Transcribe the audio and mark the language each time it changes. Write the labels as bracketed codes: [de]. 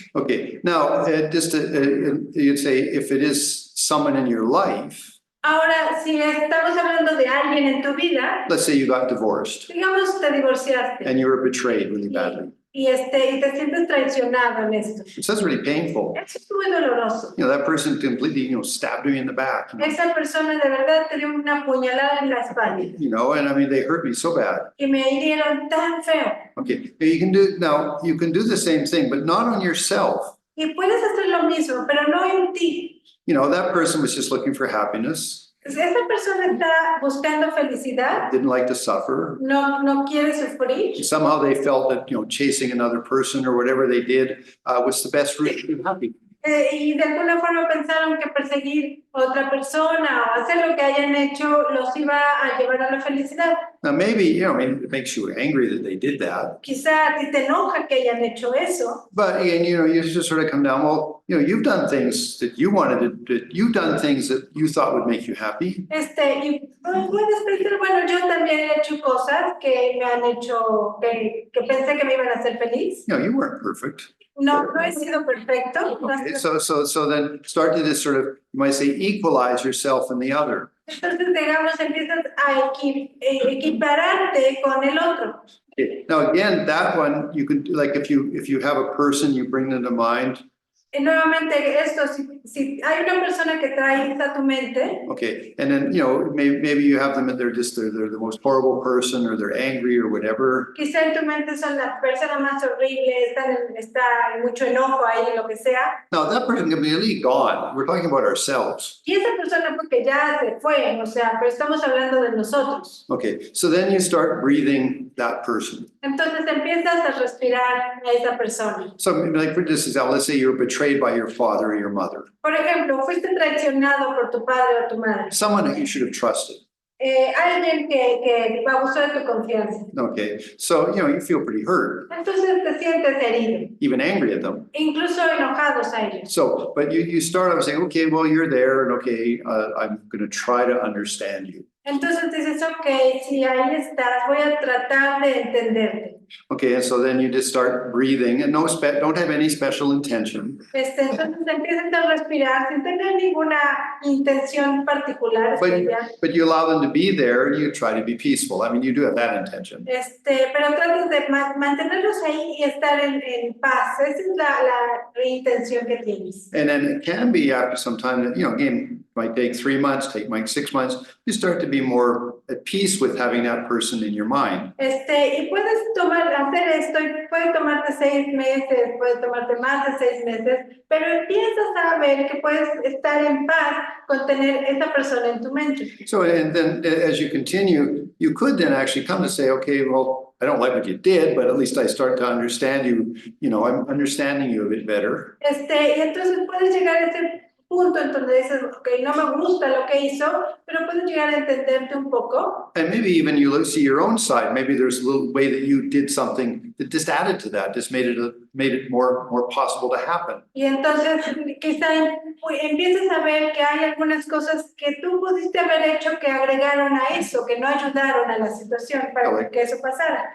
[en] Okay, now you'd say if it is someone in your life, [es] Ahora, si estamos hablando de alguien en tu vida, [en] let's say you got divorced [es] digamos te divorciaste [en] and you were betrayed really badly. [es] y te sientes traicionado en esto. [en] So that's really painful. [es] Eso es muy doloroso. [en] That person completely, stabbed me in the back. [es] Esa persona de verdad te dio una puñalada en la espalda [en] And I mean, they hurt me so bad. [es] y me hirieron tan feo. [en] Okay, now you can do the same thing, but not on yourself. [es] Y puedes hacer lo mismo, pero no en ti. [en] That person was just looking for happiness, [es] Si esa persona está buscando felicidad, [en] didn't like to suffer. [es] no quiere sufrir, [en] Somehow they felt that, chasing another person or whatever they did was the best route to be happy. [es] y de alguna forma pensaron que perseguir a otra persona o hacer lo que hayan hecho los iba a llevar a la felicidad. [en] Now, maybe, it makes you angry that they did that. [es] Quizá a ti te enoja que hayan hecho eso, [en] But, you just sort of come down, well, you've done things that you wanted to, you've done things that you thought would make you happy. [es] y puedes pensar, bueno, yo también he hecho cosas que me han hecho, que pensé que me iban a hacer feliz. [en] You weren't perfect. [es] No he sido perfecto. no he [en] Okay, [es] sido- [en] so then start to just sort of, you might say, equalize yourself and the other. [es] Entonces, digamos, empiezas a equipararte con el otro. [en] Now, again, that one, you could, like, if you have a person, you bring them to mind. [es] Y nuevamente, esto, si hay una persona que traes a tu mente, [en] Okay, and then, maybe you have them and they're the most horrible person or they're angry or whatever. [es] quizá en tu mente son las personas más horribles, está mucho enojo ahí, lo que sea. [en] Now, that person can be really gone. We're talking about ourselves. [es] Y esa persona porque ya se fue, o sea, pero estamos hablando de nosotros. [en] Okay, so then you start breathing that person. [es] Entonces empiezas a respirar a esa persona. [en] So, like, for this example, let's say you're betrayed by your father or your mother, [es] Por ejemplo, fuiste traicionado por tu padre o tu madre. [en] someone that you should have trusted. [es] Alguien que abusó de tu confianza. [en] Okay, so, you feel pretty hurt, [es] Entonces te sientes herido, [en] even angry at them. [es] incluso enojados a ellos. [en] So, but you start off saying, okay, well, you're there, and okay, I'm going to try to understand you. [es] Entonces dices, ok, si ahí estás, voy a tratar de entenderte. [en] Okay, and so then you just start breathing, and don't have any special intention. [es] Entonces empiezas a respirar sin tener ninguna intención particular. especial. [en] But you allow them to be there, and you try to be peaceful. I mean, you do have that intention. [es] Pero tratas de mantenerlos ahí y estar en paz. Esa es la intención que tienes. [en] And then it can be after some time that, again, might take 3 months, might 6 months, you start to be more at peace with having that person in your mind. [es] Y puedes hacer esto y puede tomarte 6 meses, puede tomarte más de 6 meses, pero empiezas a ver que puedes estar en paz con tener esa persona en tu mente. [en] So, and then as you continue, you could then actually come to say, okay, well, I don't like what you did, but at least I start to understand you, I'm understanding you a bit better. [es] Y entonces puedes llegar a ese punto en donde dices, ok, no me gusta lo que hizo, pero puedo llegar a entenderte un poco. [en] And maybe even you see your own side. Maybe there's a little way that you did something that just added to that, just made it more possible to happen. [es] Y entonces quizá empieces a ver que hay algunas cosas que tú pudiste haber hecho que agregaron a eso, que no ayudaron a la situación para que eso pasara.